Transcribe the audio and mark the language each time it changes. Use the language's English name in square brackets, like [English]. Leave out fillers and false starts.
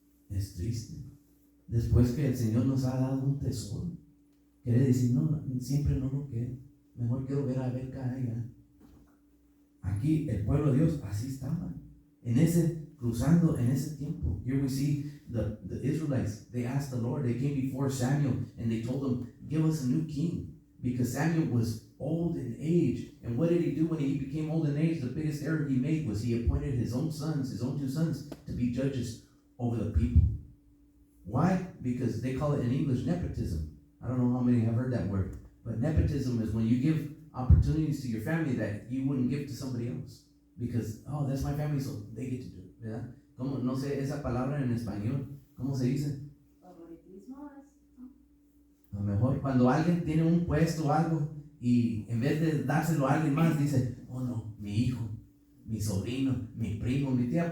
[Spanish] Es triste. Después que el Señor nos ha dado un tesoro, quiere decir, no, siempre no lo quiero. Mejor quiero ver a ver qué hay allá. Aquí el pueblo de Dios así estaba, cruzando en ese tiempo. [English] Here we see the Israelites, they asked the Lord, they came before Samuel and they told him, give us a new king, because Samuel was old in age. And what did he do when he became old in age? The biggest error he made was he appointed his own two sons, to be judges over the people. Why? Because they call it in English nepotism. I don't know how many have heard that word, but nepotism is when you give opportunities to your family that you wouldn't give to somebody else. Because, oh, that's my family, so they get to do it, [Spanish] ¿verdad? ¿Cómo? No sé esa palabra en español, ¿cómo se dice? Favoritismo. A lo mejor cuando alguien tiene un puesto o algo y en vez de dárselo a alguien más dice, oh no, mi hijo, mi sobrino, mi primo, mi tía.